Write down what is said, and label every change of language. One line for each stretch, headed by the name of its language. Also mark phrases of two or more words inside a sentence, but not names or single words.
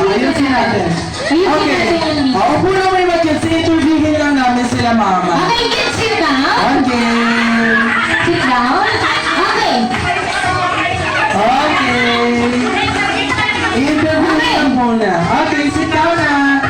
Filipino: Ayusin natin. Ayusin Okay. natin yung video. Ako po na may mag-kids. Interviewin lang namin sila, Mama.
English: Okay, you can sit down. Okay. Sit down. Okay.
Filipino: Okay. Interview lang muna. Okay,
English: sit down
Filipino: na.